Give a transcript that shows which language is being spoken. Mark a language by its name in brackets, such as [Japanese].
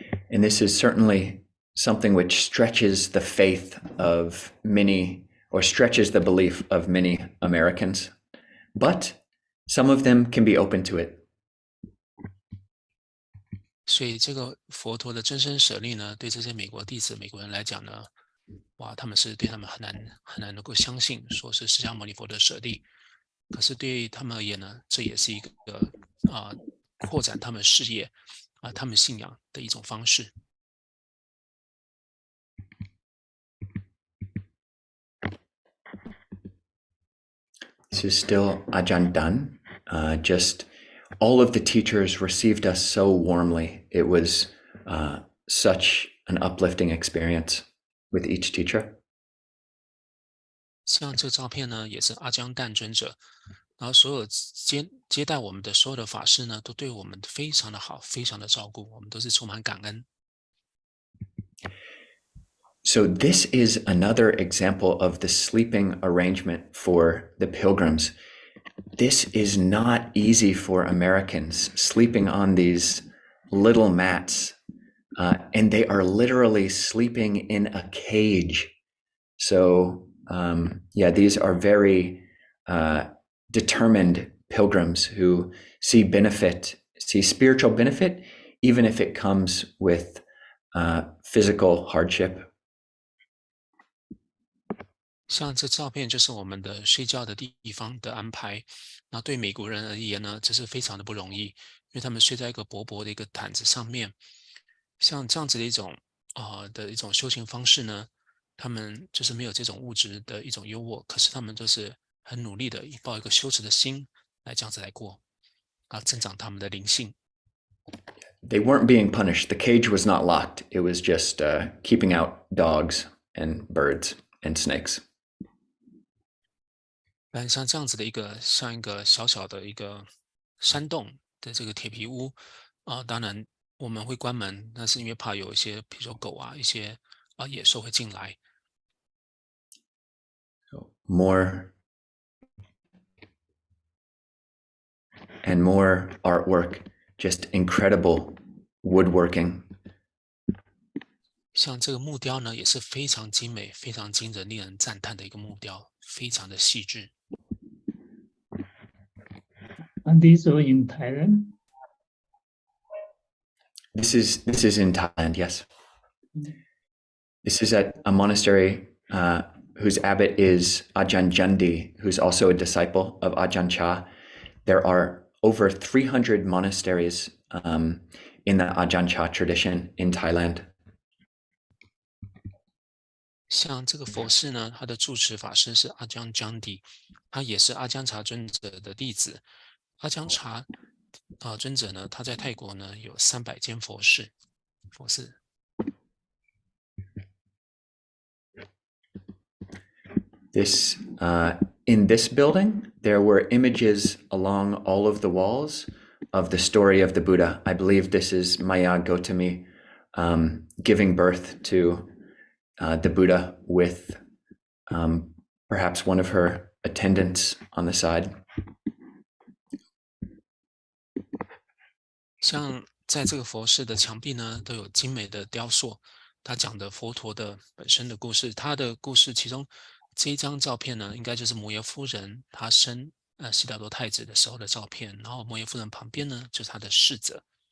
[English] And this is certainly something which stretches the faith of many, or stretches the belief of many Americans. But some of them can be open to it. [Chinese] 所以这个佛陀的真身舍利呢，对这些美国弟子、美国人来讲呢，哇，他们很难能够相信，说是释迦牟尼佛的舍利。可是对于他们而言呢，这也是一个扩展他们事业他们信仰的一种方式。 [English] This is still Ajahn Dan. Just all of the teachers received us so warmly. It was such an uplifting experience with each teacher. [Chinese] 像这个照片呢，也是阿姜旦尊者，然后所有接待我们的所有的法师呢，都对我们非常的好，非常的照顾，我们都是充满感恩。 [English] So this is another example of the sleeping arrangement for the pilgrims. This is not easy for Americans, sleeping on these little mats, and they are literally sleeping in a cage. So these are very determined pilgrims who see spiritual benefit, even if it comes with physical hardship. [Chinese] 像这照片就是我们的睡觉的地方的安排，那对美国人而言呢，这是非常的不容易，因为他们睡在一个薄薄的一个毯子上面。像这样子的一种修行方式呢，他们就是没有这种物质的一种优渥，可是他们就是很努力的抱一个修持的心来这样子来过，增长他们的灵性。 [English] They weren't being punished. The cage was not locked. It was just keeping out dogs and birds and snakes. [Chinese] 像这样子的像一个小小的一个山洞的这个铁皮屋当然我们会关门，那是因为怕有一些比如说狗一些野兽会进来。 [English] So more and more artwork, just incredible woodworking. [Chinese] 像这个木雕呢，也是非常精美、非常惊人、令人赞叹的一个木雕，非常的细致。 [English] And these are in Thailand? This is in Thailand, yes. This is at a monastery whose abbot is Ajahn Jandi, who's also a disciple of Ajahn Chah. There are over 300 monasteries in the Ajahn Chah tradition in Thailand. [Chinese] 像这个佛寺呢，他的住持法师是阿姜姜迪，他也是阿姜查尊者的弟子。阿姜查尊者呢，他在泰国呢有300间佛寺。 [English] This in this building, there were images along all of the walls of the story of the Buddha. I believe this is Maya Gotami giving birth to the Buddha with perhaps one of her attendants on the side. [Chinese] 像在这个佛寺的墙壁呢，都有精美的雕塑，他讲的佛陀的本身的故事。他的故事其中这一张照片呢，应该就是摩耶夫人她生悉达多太子的时候的照片，然后摩耶夫人旁边呢就是他的侍者。